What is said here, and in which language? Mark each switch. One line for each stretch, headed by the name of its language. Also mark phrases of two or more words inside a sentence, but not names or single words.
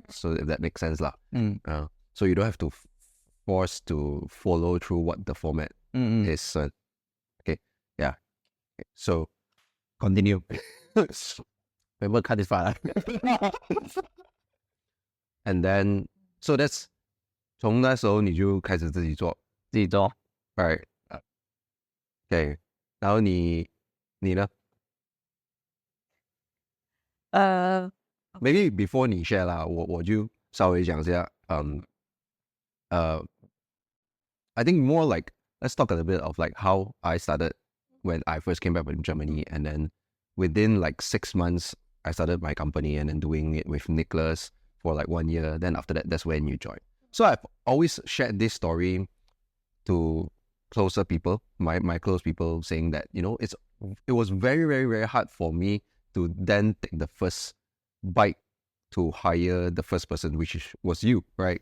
English: So if that makes sense lah. So you don't have to force to follow through what the format is. Okay, yeah. Okay. So continue. Remember cut this far. And then so that's
Chinese: 从那时候你就开始自己做
English: right? Okay.
Chinese: 然后你呢
English: ？Maybe before 你 share 啦，
Chinese: 我就稍微讲一下。
English: I think more like let's talk a little bit of like how I started when I first came back from Germany, and then within like 6 months I started my company and then doing it with Nicholas for like 1 year. Then after that, that's when you joined. So I've always shared this story to closer people, my close people, saying that it was very, very, very hard for me to then take the first bite to hire the first person, which was you, right?